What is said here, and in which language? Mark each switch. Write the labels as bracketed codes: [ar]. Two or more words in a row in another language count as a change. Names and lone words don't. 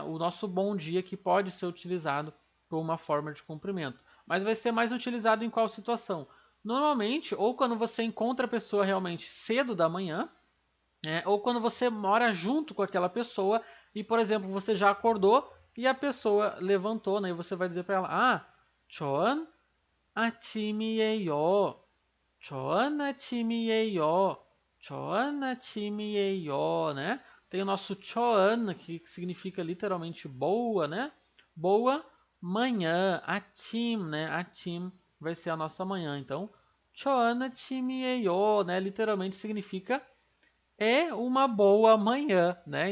[pt] O nosso bom dia que pode ser utilizado como uma forma de cumprimento. Mas vai ser mais utilizado em qual situação? Normalmente, ou quando você encontra a pessoa realmente cedo da manhã, ou quando você mora junto com aquela pessoa e, por exemplo, você já acordou e a pessoa levantou, né, e você vai dizer para ela, [ko] 좋은 아침이에요. 좋은 아침이에요. 좋은 아침이에요, [pt] né? Tem o nosso choan, que significa literalmente boa, né? Boa manhã. Atim, né? Atim vai ser a nossa manhã. Então, [ko] 좋은 아침이에요, [pt] né? Literalmente significa é uma boa manhã, né?